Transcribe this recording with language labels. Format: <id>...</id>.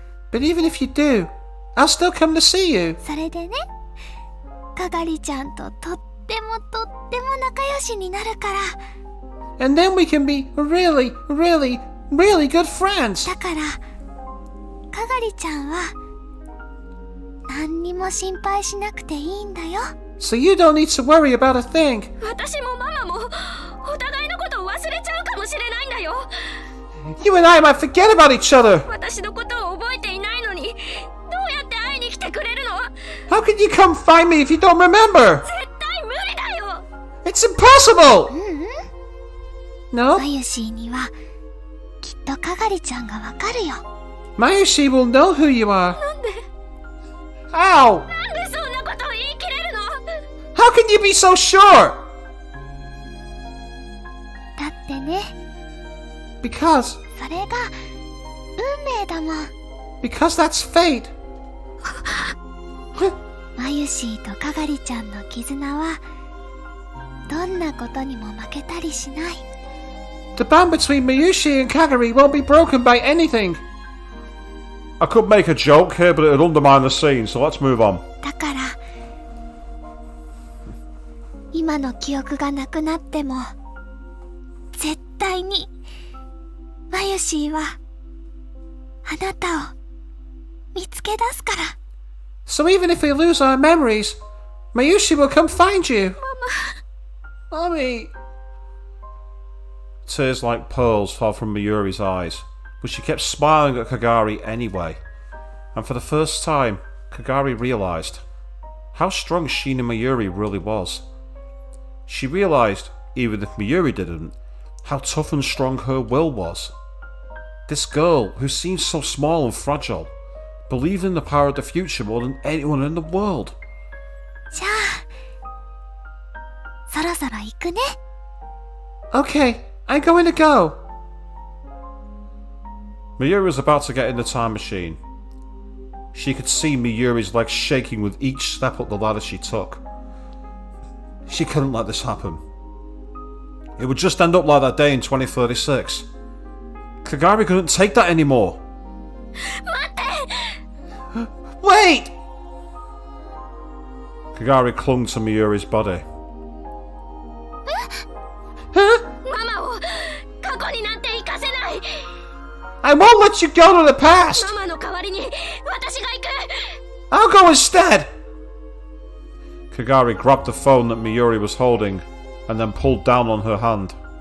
<en>But even if you do, I'll still come to see you.</en> <ja>それでね、カガリちゃんととっても仲良しになるから。</ja> <en>And then we can be really, really, really good friends.</en> <ja>だからカガリちゃんは何にも心配しなくていいんだよ。</ja> <en>So you don't need to worry about a thing.</en> <ja>私もママもお互いのことを忘れちゃうかもしれないんだよ。</ja> <en>You and I might forget about each other.</en> <ja>私のことを覚えていないのにどうやって会いに来てくれるの？</ja> <en>How can you come find me if you don't remember?</en> <ja>絶対無理だよ。</ja> <en>It's impossible. No?</en> <ja>マユシーにはきっとかがりちゃんがわかるよ。</ja> <en>Mayushi will know who you are.</en> <ja>なんで</ja> <en>Ow!</en> <ja>なんでそんなことを言い切れるの？</ja> <en>How can you be so sure?</en> <ja>だってね、</ja> <en>Because</en> <ja>それが運命だもん。</ja> <en>Because that's fate.</en> <ja>マユシーとかがりちゃんの絆はどんなことにも負けたりしない。</ja> <en>The bond between Mayushi and Kagari won't be broken by anything. I could make a joke here, but it would undermine the scene, so let's move on.</en> <ja>だから今の記憶がなくなっても絶対にマユシーはあなたを見つけ出すから。</ja> <en>So even if we lose our memories, Mayushi will come find you. Mommy. Tears like pearls fell from Mayuri's eyes, but she kept smiling at Kagari anyway. And for the first time, Kagari realised how strong Shina Mayuri really was. She realised, even if Mayuri didn't, how tough and strong her will was. This girl, who seemed so small and fragile, believed in the power of the future more than anyone in the world.</en> <ja>じゃあそろそろ行くね。</ja> <en>Okay, I'm going to go. Mayuri was about to get in the time machine. She could see Mayuri's legs shaking with each step up the ladder she took. She couldn't let this happen. It would just end up like that day in 2036. Kagari couldn't take that anymore. Wait! Kagari clung to Mayuri's body. Huh?</en> <ja>ママを過去になんて行かせない。</ja> <en>I won't let you go to the past!</en> <ja>ママの代わりに私が行く。</ja> <en>I'll go instead! Kagari grabbed the phone that Mayuri was holding and then pulled down on her hand.</en>